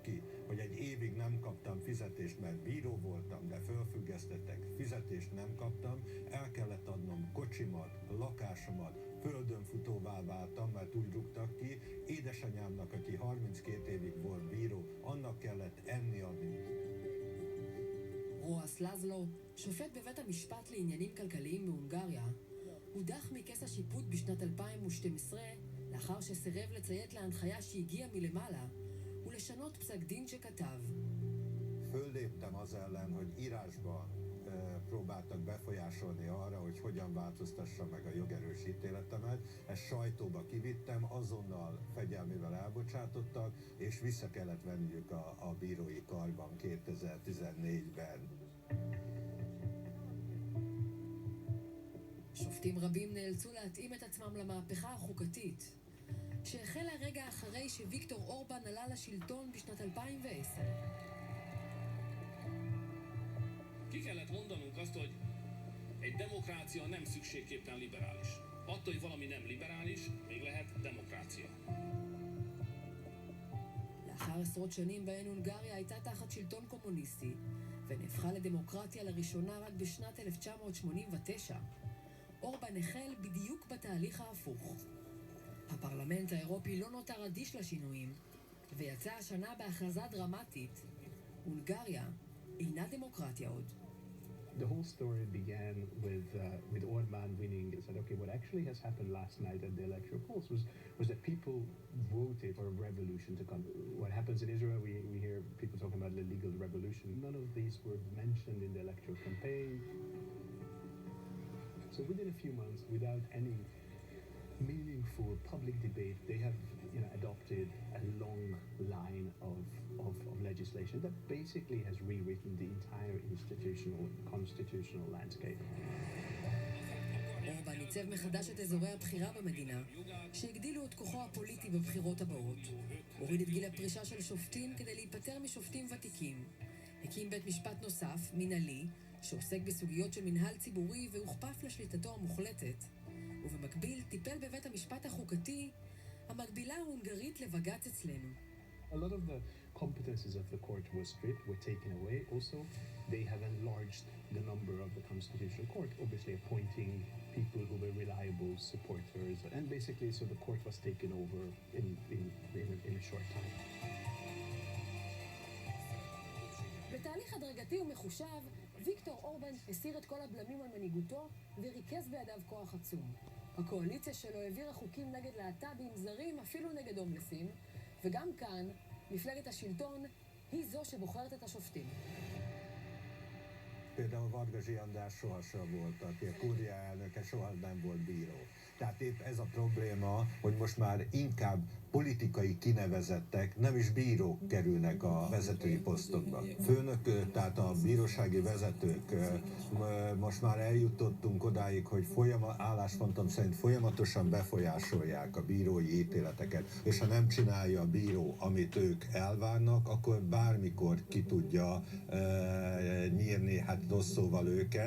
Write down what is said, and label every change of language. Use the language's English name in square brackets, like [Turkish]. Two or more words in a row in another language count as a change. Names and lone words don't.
[Hungarian] ki, hogy egy évig nem kaptam fizetést, mert bíró voltam, de fölfüggesztettek, fizetést nem kaptam, el kellett adnom kocsimat, lakásomat, földönfutóvá váltam, mert úgy rúgtak ki, édesanyámnak, aki 32 évig volt bíró, annak kellett enni adni. [Hebrew] רועס לזלו, שופט בבית המשפט לעניינים כלכליים בהונגריה, הודח מכס השיפוט בשנת 2012 לאחר שסירב לציית להנחיה שהגיעה מלמעלה ולשנות פסק דין שכתב. [Hungarian] Fölléptem az ellen, hogy írásban próbáltak befolyásolni arra, hogy hogyan változtassam meg a jogerős ítéletemet. Ezt sajtóba kivittem, azonnal fegyelmével elbocsátottak, és vissza kellett venniük a bírói karban 2014-ben. [Hebrew] שופטים רבים נאלצו להתאים את עצמם למהפכה החוקתית, שהחלה רגע אחרי שוויקטור אורבן עלה לשלטון בשנת 2010. [Hungarian] Ki kellett mondanunk azt, hogy egy demokrácia nem szükségképpen liberális. Attól, hogy valami nem liberális, még lehet demokrácia. [Hebrew] לאחר עשרות שנים בהן הונגריה הייתה תחת שלטון קומוניסטי, ונהפכה לדמוקרטיה לראשונה רק בשנת 1989, אורבן החל בדיוק בתהליך ההפוך. הפרלמנט האירופי לא נותר אדיש לשינויים, ויצא השנה בהכרזה דרמטית. הונגריה אינה דמוקרטיה עוד. [English] The whole story began with Orban winning. It said, okay, what actually has happened last night at the electoral polls was that people voted for a revolution to come. What happens in Israel, we hear people talking about the legal revolution. None of these were mentioned in the electoral campaign. So within a few months, without any meaningful public debate, they have adopted a long line of legislation that basically has rewritten the entire institutional and constitutional landscape. [Hebrew] אורבן ניצב מחדש את אזורי הבחירה במדינה, שהגדילו את כוחו הפוליטי בבחירות הבאות. הוריד את גיל הפרישה של שופטים כדי להיפטר משופטים ותיקים. הקים בית משפט נוסף, מנהלי, שעוסק בסוגיות של מנהל ציבורי והוכפף לשליטתו המוחלטת. ובמקביל טיפל בבית המשפט החוקתי, המקבילה ההונגרית לבג"ץ אצלנו. [English] A lot of the competences of the court were stripped, were taken away. Also, they have enlarged the number of the Constitutional Court, obviously appointing people who were reliable supporters. And basically, so the court was taken over in a short time. [Hebrew] בתהליך הדרגתי ומחושב, ויקטור אורבן הסיר את כל הבלמים על מנהיגותו וריכז בידיו כוח עצום. הקואליציה שלו העבירה חוקים נגד להט"בים זרים, אפילו נגד הומלסים, וגם כאן, מפלגת השלטון היא זו שבוחרת את השופטים. [Hungarian] Például Varga Zsiandás sohasem volt, aki a kúria elnöke, soha nem volt bíró. Tehát épp ez a probléma, hogy most már inkább politikai kinevezettek, nem is bírók kerülnek a vezetői posztokba. Főnökök, tehát a bírósági vezetők, most már eljutottunk odáig, hogy álláspontom szerint folyamatosan befolyásolják a bírói ítéleteket, és ha nem csinálja a bíró, amit ők elvárnak, akkor bármikor ki tudja nyírni, hát rossz szóval őket.